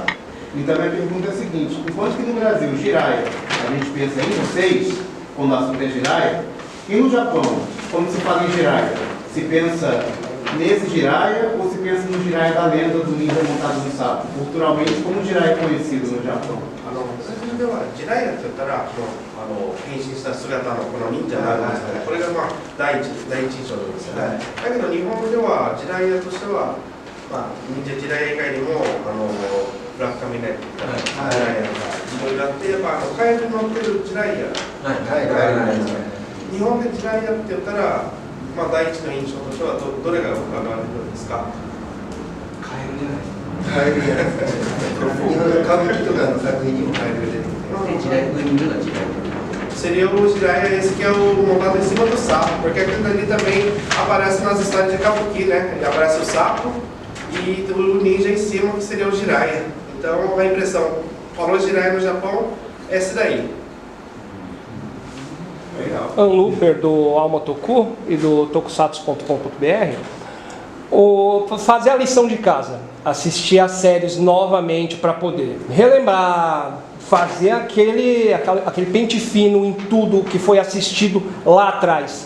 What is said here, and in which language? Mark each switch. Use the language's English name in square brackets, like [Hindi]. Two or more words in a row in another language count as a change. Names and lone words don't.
[Portuguese] Então a minha pergunta é a seguinte: enquanto que no Brasil, Jiraiya, a gente pensa em vocês, quando o assunto é Jiraiya, e no Japão, quando se fala em Jiraiya, se pensa nesse Jiraiya ou se pensa no Jiraiya da lenda do ninja montado no sapo? Culturalmente, como o Jiraiya é conhecido no Japão? [Japanese] ではジライアって言ったら変身した姿のこの忍者なんですね。これが第一印象なんですよね。だけど日本ではジライアとしては忍者ジライア以外にもブラックカミネットジライアがいろいろあってやっぱカエルに乗ってるジライア。日本でジライアって言ったら第一の印象としてはどれが浮かばれるんですか？カエルじゃないですか。カエルじゃないですか。日本の歌舞伎とかの作品にもカエルが出てきて。 [Portuguese] Seria o Jiraiya esse que é o montado em cima do sapo, porque aquilo ali também aparece nas histórias de Kabuki, né? Ele aparece o sapo e o ninja em cima, que seria o Jiraiya. Então a impressão, falou Jiraiya no Japão, é esse daí. Unlooper do Almotoku e do tokusatsu.com.br, fazer a lição de casa, assistir as séries novamente para poder relembrar, fazer aquele pente fino em tudo que foi assistido lá atrás.